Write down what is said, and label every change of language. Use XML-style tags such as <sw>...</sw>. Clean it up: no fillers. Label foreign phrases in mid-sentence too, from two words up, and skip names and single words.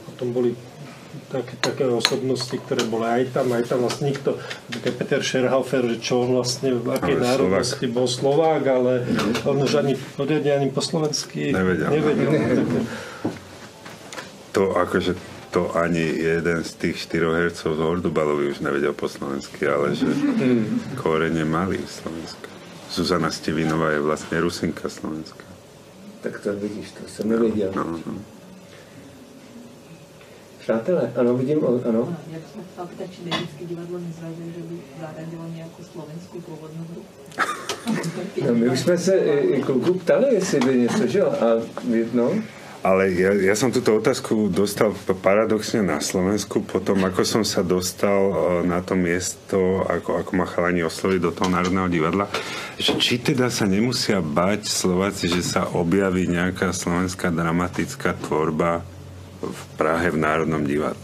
<sk>Potom boli také osobnosti, ktoré boli aj tam vlastne nikto, Peter Scherhofer, že čo on vlastne v akej národnosti bol Slovák, ale on už ani po slovensky nevedel. To ani jeden z tých 4 hercov z Hordubalovi už nevedel po slovensky, ale že korene mali Slovenska. Zuzana Stivinová je vlastne Rusinka Slovenska.</sk> <cs>Tak to vidíš, to jsem nevěděl. No. Přátelé, ano, vidím, ano. Já bych se ptala, či Dědické divadlo nezvažuje, že by zaradilo nějakou slovenskou původnou hru? No, my už jsme se kluku ptali, jestli by něco, že jo?</cs> <sk>Ale ja som túto otázku dostal paradoxne na Slovensku, potom ako som sa dostal na to miesto, ako ma chalani oslovili do toho Národného divadla, že či teda sa nemusia bať Slováci, že sa objaví nejaká slovenská dramatická tvorba v Prahe v Národnom divadle.</sk>